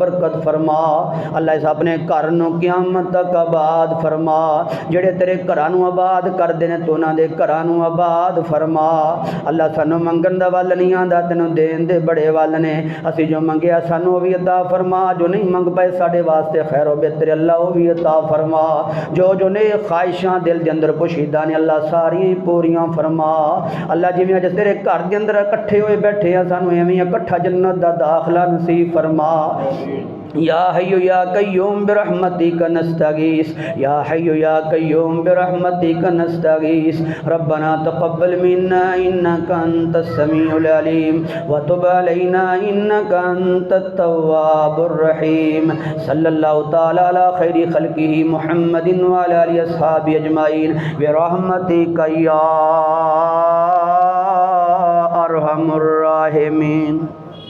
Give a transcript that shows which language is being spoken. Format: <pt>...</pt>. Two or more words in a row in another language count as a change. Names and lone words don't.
<pa>برکت فرما اللہ اس اپنے گھر نوں قیامت تک آباد فرما جیہڑے تیرے گھراں نوں آباد کردے نے تو اوہناں دے گھراں نوں آباد فرما اللہ سانوں منگن دا ول نہیں آندا تینوں دین دے بڑے ول نے اسیں جو منگیا سانوں بھی عطا فرما جو نہیں منگ پائے ساڈے واسطے خیر بہتر اللہ وہ بھی عطا فرما جو نے خواہشاں دل کے اندر پوشیدہ نے اللہ ساریاں پوریاں فرما اللہ جیویں اج تیرے گھر کے اندر اکٹھے ہوئے بیٹھے ہیں سانوں ایویں اکٹھا جنت دا داخلہ نصیب فرما</pa> <ar>يا حي يا قيوم برحمتك نستغيث يا حي يا قيوم برحمتك نستغيث ربنا تقبل منا إنك أنت السميع العليم وتب علينا إنك أنت التواب الرحيم صلى الله تعالى على خير خلقه محمد وعلى آله أصحاب أجمعين برحمتك يا أرحم الراحمين.</ar>